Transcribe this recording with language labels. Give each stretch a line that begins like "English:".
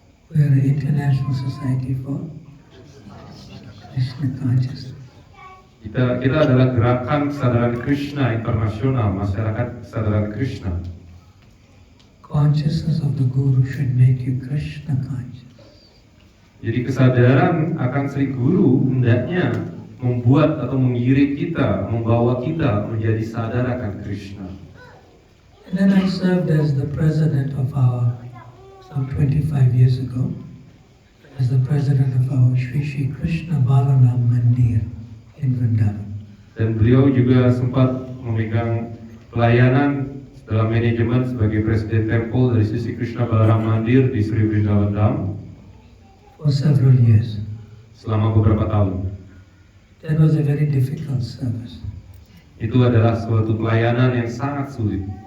English: We are an international society for Krishna consciousness.
Indonesian: Kita adalah gerakan kesadaran Krishna internasional, masyarakat kesadaran Krishna.
English: Consciousness of the Guru should make you Krishna conscious.
Indonesian: Jadi kesadaran akan Sri Guru hendaknya membuat atau mengiring kita, membawa kita menjadi sadar akan Krishna.
English: And then I served as the president of our, some 25 years ago, as the president of our Shri Krishna Balaram Mandir in Vrindavan.
Indonesian: Dan beliau juga sempat memegang pelayanan dalam manajemen sebagai presiden temple dari Sisi Krishna Balaram Mandir di Sri Vrindavan Dham
English: For several years.
Indonesian: selama beberapa tahun.
English: That was a very difficult service.
Indonesian: itu adalah suatu pelayanan yang sangat sulit.